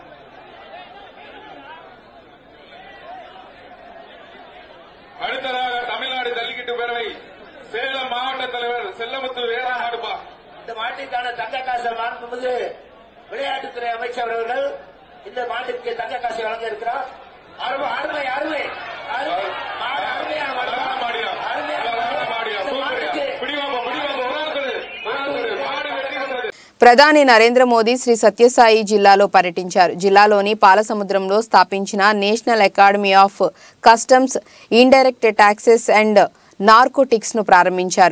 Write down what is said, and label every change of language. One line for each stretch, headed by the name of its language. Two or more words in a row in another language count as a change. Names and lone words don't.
Tamil: அடுத்ததாக தமிழ்நாடு ஜல்லிக்கட்டு பேரவை சேலம் மாவட்ட தலைவர் செல்லமுத்து வேறாடுபா. இந்த மாட்டிற்கான தங்க காசை மாண்புமிகு விளையாட்டுத்துறை அமைச்சர் அவர்கள் இந்த மாட்டிற்கு தங்க காசை வழங்க இருக்கிறார். அருமை அருமை
Telugu: ప్రధాని నరేంద్ర మోదీ శ్రీ సత్యసాయి జిల్లాలో పర్యటించారు. జిల్లాలోని పాలసముద్రంలో స్థాపించిన నేషనల్ అకాడమీ ఆఫ్ కస్టమ్స్ ఇండైరెక్ట్ టాక్సెస్ అండ్ నార్కోటిక్స్ ను ప్రారంభించారు.